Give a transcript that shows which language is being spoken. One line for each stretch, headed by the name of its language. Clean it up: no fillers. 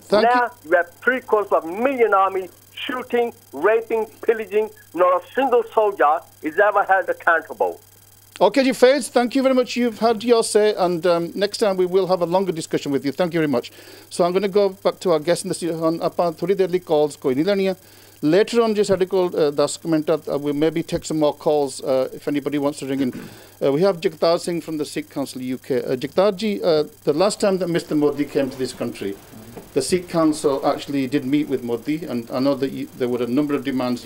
English: Now you have 750,000 army shooting, raping, pillaging. Not a single soldier is ever held accountable. Okay, Faiz, thank you very much. You've had your say, and next time we will have a longer discussion with you. Thank you very much. So I'm going to go back to our guest in the studio.
Punjabi: ਆਪਾਂ ਥੋੜੀ ਦੇਰ ਲਈ calls ਕੋਈ ਨਹੀਂ ਲੈਣੀਆਂ.
English: Later on,
Punjabi: ਜੇ ਸਾਡੇ ਕੋਲ 10 minute
English: we'll maybe take some more calls if anybody wants to ring in. We have Jagtar Singh from the Sikh Council UK. Jagtar ji, the last time that Mr. Modi came to this country, the Sikh Council actually did meet with Modi, and I know that there were a number of demands.